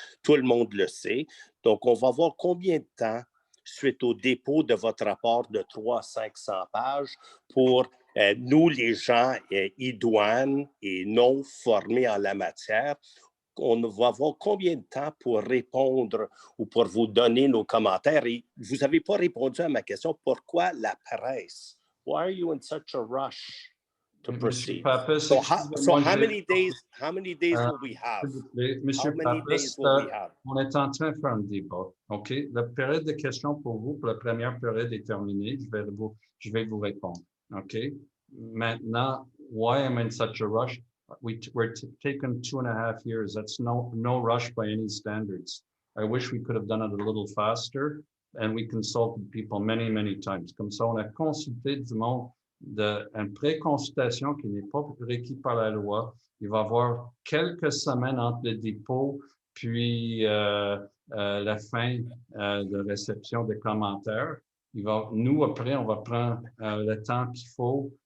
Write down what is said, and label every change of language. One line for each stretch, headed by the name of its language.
French: Tout le monde le sait. Donc, on va voir combien de temps, suite au dépôt de votre rapport de 300 à 500 pages, pour nous, les gens idoines et non formés en la matière, on va avoir combien de temps pour répondre ou pour vous donner nos commentaires. Et vous n'avez pas répondu à ma question. Pourquoi la presse?
English: Why are you in such a rush to proceed? So how many days will we have?
French: Monsieur Pappas, on est en train de faire un débat. OK? La période de questions pour vous, pour la première période est terminée. Je vais vous répondre. OK?
English: Maintenant, why am I in such a rush? We're taken 2.5 years. That's no rush by any standards. I wish we could have done it a little faster, and we consulted people many, many times.
French: Comme ça, on a consulté du monde une pré-consultation qui n'est pas requis par la loi. Il va y avoir quelques semaines entre le dépôt puis la fin de réception des commentaires. Nous, après, on va prendre le temps qu'il faut.